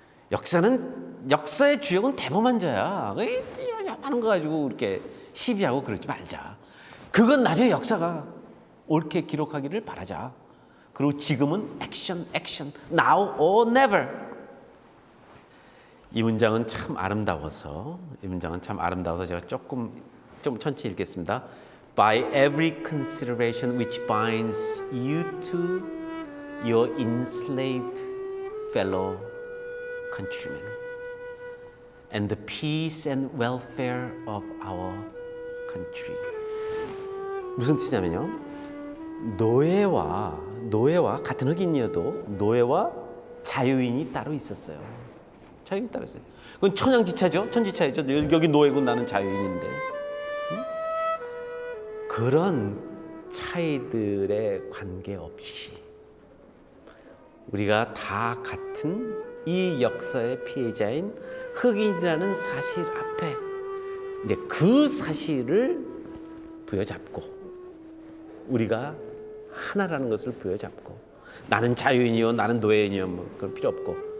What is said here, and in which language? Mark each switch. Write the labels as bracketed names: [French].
[Korean] 역사의 주역은 대범한 자야. 하는 거 가지고 이렇게 시비하고 그러지 말자. 그건 나중에 역사가 옳게 기록하기를 바라자. 그리고 지금은 액션, [English] now or never. [Korean] 이 문장은 참 아름다워서 제가 좀 천천히 읽겠습니다. [English] By every consideration which binds you to your enslaved fellow countrymen and the peace and welfare of our country. [Korean] 무슨 뜻이냐면요. 노예와 같은 흑인이어도 노예와 자유인이 따로 있었어요. 자유인이 따로 있어요. 그건 천양지차죠. 천지차이죠. 여기 노예고 나는 자유인인데. 응? 그런 차이들에 관계없이 우리가 다 같은 이 역사의 피해자인 흑인이라는 사실 앞에 이제 그 사실을 부여잡고 우리가 하나라는 것을 부여잡고 나는 자유인이요 나는 노예인이요 뭐 그럴 필요 없고